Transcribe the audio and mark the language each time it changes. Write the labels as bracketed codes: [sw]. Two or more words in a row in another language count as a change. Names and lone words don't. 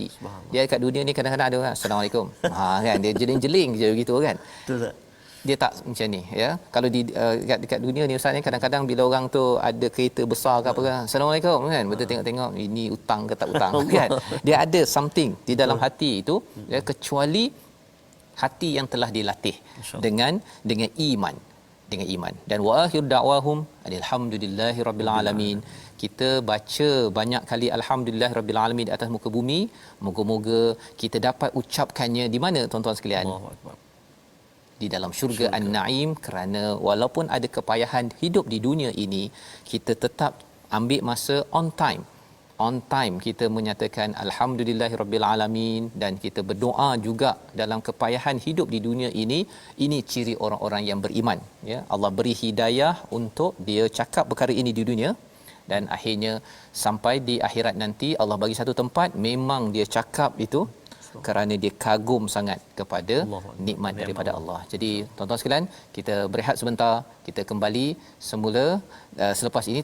[ms] Dia kat dunia ni kadang-kadang ada orang Assalamualaikum. Kan dia jeling-jeling je begitu kan. Betul tak? Dia tak macam ni ya. Kalau di dekat dunia ni Ustaz ni, kadang-kadang bila orang tu ada kereta besar ke apa kan, Assalamualaikum kan, betul tengok-tengok ini hutang ke tak hutang kan. Dia ada something di dalam hati itu ya, kecuali hati yang telah dilatih dengan iman, dan [ar] وآخر دعواهم الحمد لله رب العالمين. [ms] Kita baca banyak kali [ar] الحمد لله رب العالمين [ms] di atas muka bumi, moga-moga kita dapat ucapkannya di mana tuan-tuan sekalian? [ar] الله أكبر. [ms] Di dalam syurga An-Naim, kerana walaupun ada kepayahan hidup di dunia ini, kita tetap ambil masa [en] on time [ms] kita menyatakan [ar] الحمد لله رب العالمين, [ms] dan kita berdoa juga dalam kepayahan hidup di dunia ini. Ini ciri orang-orang yang beriman ya. Allah beri hidayah untuk dia cakap perkara ini di dunia, dan akhirnya sampai di akhirat nanti Allah bagi satu tempat memang dia cakap itu kerana dia kagum sangat kepada nikmat daripada Allah. Jadi tuan-tuan sekalian, kita berehat sebentar, kita kembali semula selepas ini.